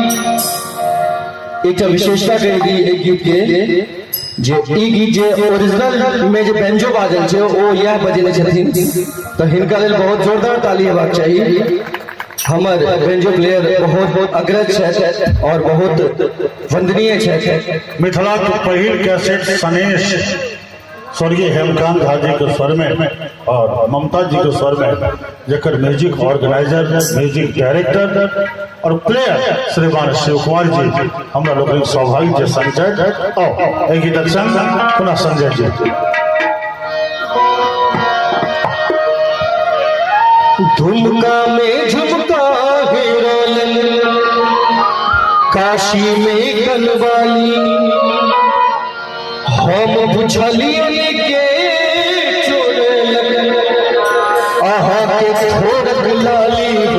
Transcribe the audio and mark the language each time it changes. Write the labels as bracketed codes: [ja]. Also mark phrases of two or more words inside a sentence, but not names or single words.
[mai] एक विशेषता कह दी एक गीत के जे ई गीत जे ओरिजिनल में जे बेंजो बाजल छे ओ यह बजने छथिन, तो हिनका लेल बहुत जोरदार ताली हेबाक चाहिए। हमर [en] banjo player [mai] बहुत अग्रज छथि और बहुत वंदनीय छथि। मिथिला के पहिल कैसेट सनेश स्वर्गीय हेमकांत झा जी के स्वर में और ममता जी के स्वर में, जकर [en] music organizer, music director [mai] और प्लेयर श्रीमान शिव कुमार जी हमरा लोग सौभाग्य संजय और गीतक संग पुनः संजय जी। झुमका में झुमका हेरोलन काशी में कनवाली, हम बुझलियन के चोरल आहा के ठोरक लाली।